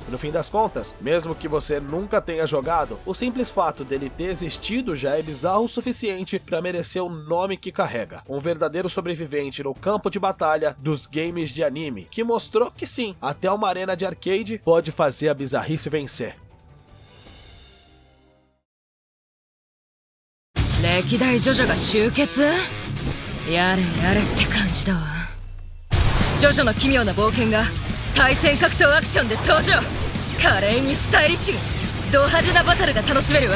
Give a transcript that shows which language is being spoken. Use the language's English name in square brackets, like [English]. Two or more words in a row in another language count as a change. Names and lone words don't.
[Portuguese] No fim das contas, mesmo que você nunca tenha jogado, o simples fato dele ter existido já é bizarro o suficiente para merecer o nome que carrega. Um verdadeiro sobrevivente no campo de batalha dos games de anime, que mostrou que sim, até uma arena de arcade pode fazer a bizarrice vencer. [Japanese] 歴代ジョジョが集結？やれやれって感じだわ。ジョジョの奇妙な冒険が対戦格闘アクションで登場。華麗にスタイリッシュにド派手なバトルが楽しめるわ。